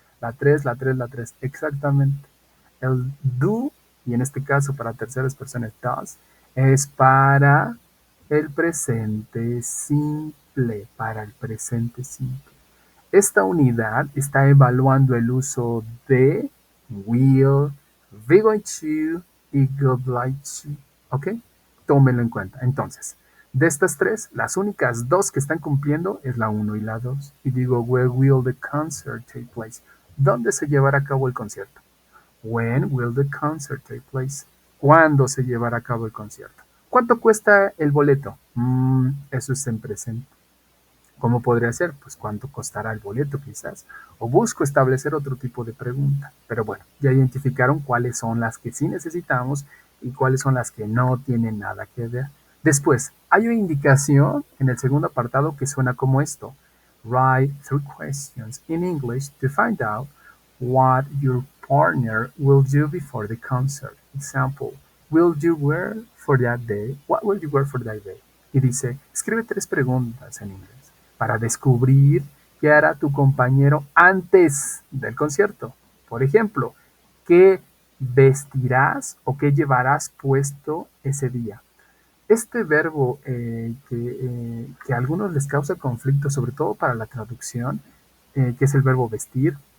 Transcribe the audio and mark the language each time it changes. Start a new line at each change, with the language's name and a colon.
Spanish: La 3, la 3, la 3, exactamente. El do, y en este caso para terceras personas does, es para el presente simple, para el presente simple. Esta unidad está evaluando el uso de will, be going to y good like to. ¿Ok? Tómenlo en cuenta. Entonces, de estas 3, las únicas 2 que están cumpliendo es la 1 y la 2. Y digo,
English: where will the concert take place?
Spanish: ¿Dónde se llevará a cabo el concierto?
English: When will the concert take place?
Spanish: ¿Cuándo se llevará a cabo el concierto? ¿Cuánto cuesta el boleto? Eso es en presente. ¿Cómo podría ser? Pues cuánto costará el boleto quizás. O busco establecer otro tipo de pregunta. Pero bueno, ya identificaron cuáles son las que sí necesitamos y cuáles son las que no tienen nada que ver. Después, hay una indicación en el segundo apartado que suena como esto.
English: Write 3 questions in English to find out what your partner will do before the concert. Example, will you wear for that day? What will you wear for that day?
Spanish: Y dice, escribe 3 preguntas en inglés para descubrir qué hará tu compañero antes del concierto. Por ejemplo, ¿qué vestirás o qué llevarás puesto ese día? Este verbo que a algunos les causa conflicto, sobre todo para la traducción, que es el verbo vestir,